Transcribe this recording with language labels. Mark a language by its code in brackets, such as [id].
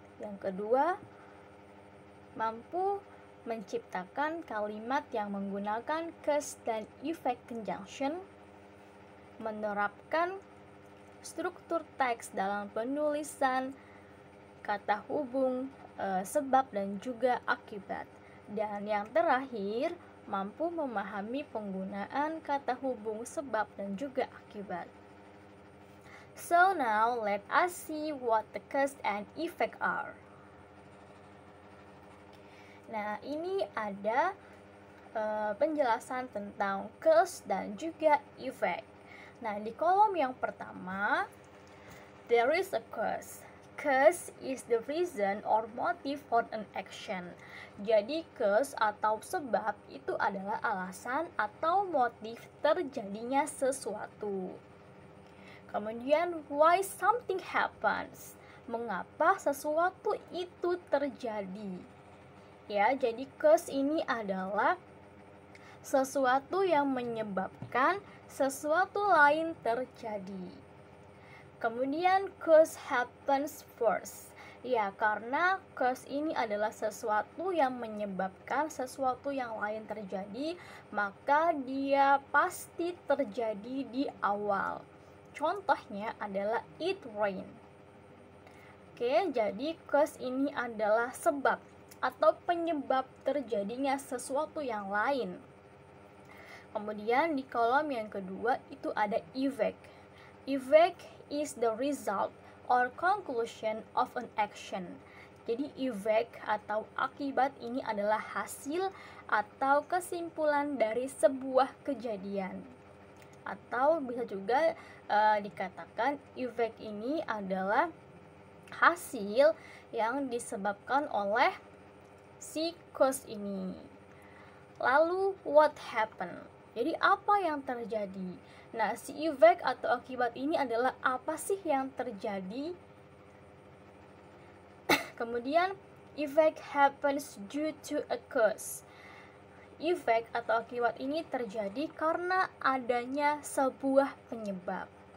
[id] Yang kedua, mampu menciptakan kalimat yang menggunakan cause dan effect conjunction, menerapkan struktur teks dalam penulisan kata hubung sebab dan juga akibat. Dan yang terakhir, mampu memahami penggunaan kata hubung sebab dan juga akibat. [en] So now let us see what the cause and effect are. [id] Nah, ini ada penjelasan tentang cause dan juga effect. Nah, di kolom yang pertama, [en] there is a cause. Cause is the reason or motive for an action. [id] Jadi cause atau sebab itu adalah alasan atau motif terjadinya sesuatu. Kemudian [en] why something happens. [id] Mengapa sesuatu itu terjadi? Ya, jadi cause ini adalah sesuatu yang menyebabkan sesuatu lain terjadi. Kemudian [en] cause happens first. [id] Ya, karena cause ini adalah sesuatu yang menyebabkan sesuatu yang lain terjadi, maka dia pasti terjadi di awal. Contohnya adalah [en] it rain. [id] Oke, jadi cause ini adalah sebab atau penyebab terjadinya sesuatu yang lain. Kemudian di kolom yang kedua itu ada effect. [en] Effect is the result or conclusion of an action. [id] Jadi effect atau akibat ini adalah hasil atau kesimpulan dari sebuah kejadian. Atau bisa juga dikatakan effect ini adalah hasil yang disebabkan oleh si cause ini. Lalu [en] what happened? [id] Jadi apa yang terjadi? Nah, si effect atau akibat ini adalah apa sih yang terjadi? [en] Kemudian effect happens due to a cause. [id] Efek atau akibat ini terjadi karena adanya sebuah penyebab.